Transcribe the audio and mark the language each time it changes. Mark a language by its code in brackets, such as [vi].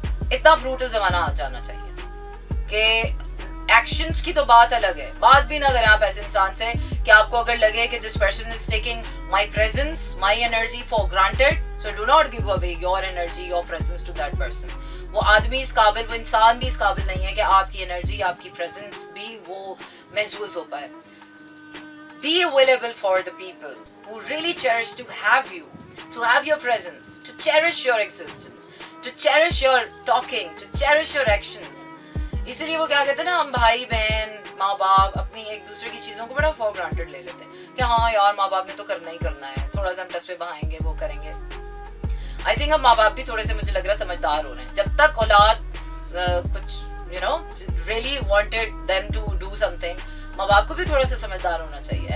[ur] اتنا بروٹل زمانہ آ جانا چاہیے کہ ایکشنز کی تو بات الگ ہے, بات بھی نہ کریں آپ ایسے انسان سے کہ آپ کو اگر لگے کہ [en] This person is taking my presence my energy for granted, so do not give away your energy your presence to that person. [ur] وہ آدمی اس قابل, وہ انسان بھی اس قابل نہیں ہے کہ آپ کی انرجی آپ کی پریزنس بھی وہ محسوس ہو پائے. [en] Be available for the people who really cherish to have you, to have your presence, to cherish your existence, to cherish your talking, to cherish your actions. [ur] اسی لیے وہ کیا کہتے ہیں نا, ہم بھائی بہن ماں باپ اپنی ایک دوسرے کی چیزوں کو بڑا فار گرانٹیڈ لے لیتے ہیں کہ ہاں یار ماں باپ نے تو کرنا ہی کرنا ہے, تھوڑا سا ہم ٹس پہ بہائیں گے وہ کریں گے. آئی تھنک اب ماں باپ بھی تھوڑے سے مجھے لگ رہا ہے سمجھدار ہو رہے ہیں. جب تک اولاد کچھ [en] you know really wanted them to do something, [ur] ماں باپ کو بھی تھوڑا سا سمجھدار ہونا چاہیے.